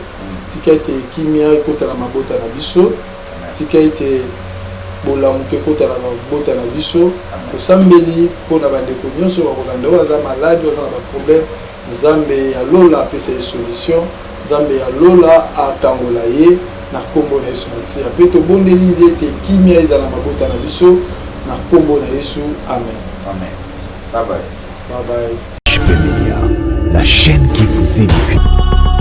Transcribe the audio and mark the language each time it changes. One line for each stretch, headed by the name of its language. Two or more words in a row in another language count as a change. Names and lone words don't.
Lingala: Tika ete kimia ekota na mabota na biso, tika ete bolamuke ekota na mabota na biso, tosambeli mpona bandeko nyonso bakolanda oyo aza maladi oyo aza na baproblème, Nzambe ya lola apesa ye solution, Nzambe ya lola akangola ye na kombo na Yesu Masiya. Mpe tobondeli ete kimia ezala na mabota na biso na kombo na Yesu. Amen.
English: Amen. Bye bye. Bye bye.
French: EHP Media, la chaîne qui vous édifie.